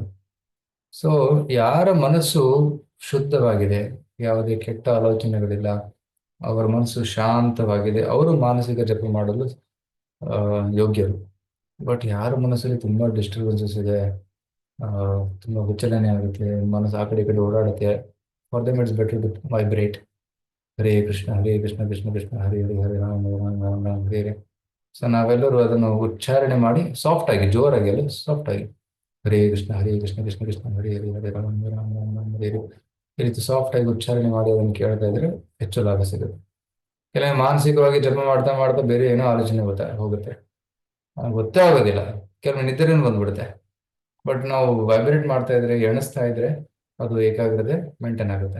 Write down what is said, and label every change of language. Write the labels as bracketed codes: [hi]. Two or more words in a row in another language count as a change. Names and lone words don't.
[kn] ಸೊ ಯಾರ ಮನಸ್ಸು ಶುದ್ಧವಾಗಿದೆ, ಯಾವುದೇ ಕೆಟ್ಟ ಆಲೋಚನೆಗಳಿಲ್ಲ, ಅವರ ಮನಸ್ಸು ಶಾಂತವಾಗಿದೆ, ಅವರು ಮಾನಸಿಕ ಜಪ ಮಾಡಲು ಯೋಗ್ಯರು. ಬಟ್ ಯಾರ ಮನಸ್ಸಲ್ಲಿ ತುಂಬಾ ಡಿಸ್ಟರ್ಬೆನ್ಸಸ್ ಇದೆ, ತುಂಬಾ ವಿಚಲನೆ ಆಗುತ್ತೆ, ಮನಸ್ಸು ಆ ಕಡೆ ಈ ಕಡೆ ಓಡಾಡುತ್ತೆ, [en] for them it's better to vibrate [sa] ಹರೇ ಕೃಷ್ಣ ಕೃಷ್ಣ ಕೃಷ್ಣ ಹರೇ ಹರೇ, ಹರೇ ರಾಮ್ ರಾಮ್ ರಾಮ್ ಹರೇ ಹರೇ. [kn] ಸೊ ನಾವೆಲ್ಲರೂ ಅದನ್ನು ಉಚ್ಚಾರಣೆ ಮಾಡಿ ಸಾಫ್ಟ್ ಆಗಿ, ಜೋರಾಗಿ ಅಲ್ಲ, ಸಾಫ್ಟ್ ಆಗಿ [sa] ಹರೇ ಕೃಷ್ಣ ಕೃಷ್ಣ ಕೃಷ್ಣ ಹರೇ ಹರೇ, ಹರೇ ರಾಮ್ ರಾಮ್ ರಾಮ್ ಹರೇ ಹರೇ, [kn] ಈ ರೀತಿ ಸಾಫ್ಟ್ ಆಗಿ ಉಚ್ಚಾರಣೆ ಮಾಡಿ ಅದನ್ನು ಕೇಳ್ತಾ ಇದ್ರೆ ಹೆಚ್ಚು ಲಾಭ ಸಿಗುತ್ತೆ. ಕೆಲವೊಮ್ಮೆ ಮಾನಸಿಕವಾಗಿ ಜಪ ಮಾಡ್ತಾ ಮಾಡ್ತಾ ಬೇರೆ ಏನೋ ಆಲೋಚನೆ ಹೋಗುತ್ತೆ, ಗೊತ್ತೇ ಆಗೋದಿಲ್ಲ, ಕೆಲವೊಮ್ಮೆ ನಿದ್ರೆನೂ ಬಂದ್ಬಿಡುತ್ತೆ. ಬಟ್ ನಾವು ವೈಬ್ರೇಟ್ ಮಾಡ್ತಾ ಇದ್ರೆ, ಎಣಿಸ್ತಾ ಇದ್ರೆ ಅದು ಏಕಾಗ್ರತೆ ಮೇಂಟೈನ್ ಆಗುತ್ತೆ.